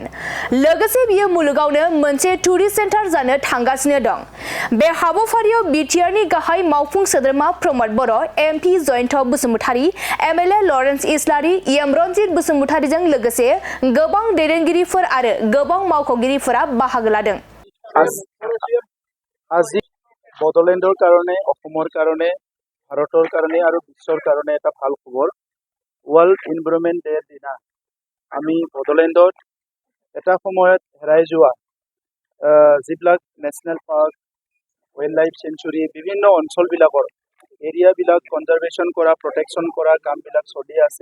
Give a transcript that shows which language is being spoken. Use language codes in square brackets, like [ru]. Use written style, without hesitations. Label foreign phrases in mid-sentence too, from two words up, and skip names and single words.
[brx] लोगोसे बियो मुलुगावनो मोनसे [en] tourist center [brx] जानो थांगासिनो दं। बे हाबाफारियाव बिटिआरनि गाहाय मावफुं सोद्रोमा प्रमद बर', एमपि जयन्त बसुमतारी, एमएलए लरेन्स इस्लारि, एम रनजित बसुमतारीजों लोगोसे गोबां दैदेनगिरिफोर आरो गोबां मावख'गिरिफोरा बाहागो लादों। [as] আজি বড়োলেণ্ডৰ কাৰণে, অসমৰ কাৰণে, ভাৰতৰ কাৰণে আৰু বিশ্বৰ কাৰণে এটা ভাল খবৰ। ৱৰ্ল্ড এনভাইৰনমেণ্ট ডেৰ দিনা আমি বড়োলেণ্ডত এটা সময়ত হেৰাই যোৱা যিবিলাক [en] national park, wildlife sanctuary, [as] বিভিন্ন অঞ্চলবিলাকৰ এৰিয়াবিলাক কনজাৰভেশ্যন কৰা, প্ৰটেকশ্যন কৰা কামবিলাক চলি আছে।